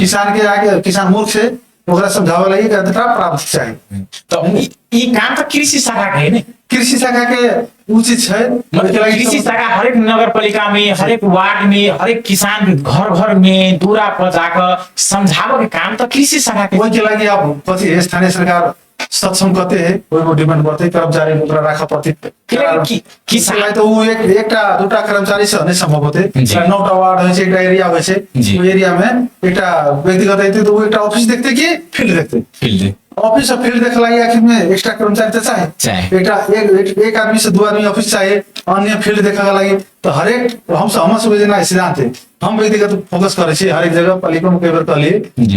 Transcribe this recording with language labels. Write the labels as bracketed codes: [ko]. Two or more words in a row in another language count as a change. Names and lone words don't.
[mai] किसान के आगे किसान मूर्ख से ओकरा समझावे लागि कि प्राविधिक चाहिए। तो ई काम तो कृषि शाखा के है ने। कृषि शाखा के उचित है मतलब ओकरे लागि कृषि शाखा हरेक नगर पालिका में, हरेक वार्ड में, हरेक किसान घर घर में दूरा पर जाकर समझावे के काम तो कृषि शाखा के। वही के लागि अब कथी है स्थानीय सरकार सक्षम कते है ओहिमे डिमांड करते कर्मचारी ओकरा राख पड़ते किसान तो वो एकटा दूटा कर्मचारी से नहीं संभव होते जी। 9टा वार्ड होइ छै एकटा एरिया होइ छै जी। ओ एरिया में एकटा व्यक्तिगत हेतै तो वो एकटा ऑफिस देखते कि फील्ड देखते फील्ड ऑफिस और फील्ड देखे लागि आखिर में एक्स्ट्रा कर्मचारी तो चाहे। चाहिए एकटा एक आदमी से 2 आदमी ऑफिस चाहिए अन्य फील्ड देखे के लागि तो हरेक हम सब जेना सिद्धांत है हम व्यक्तिगत फोकस करे छी हर एक जगह पालिका में कई बार कहलिए जी।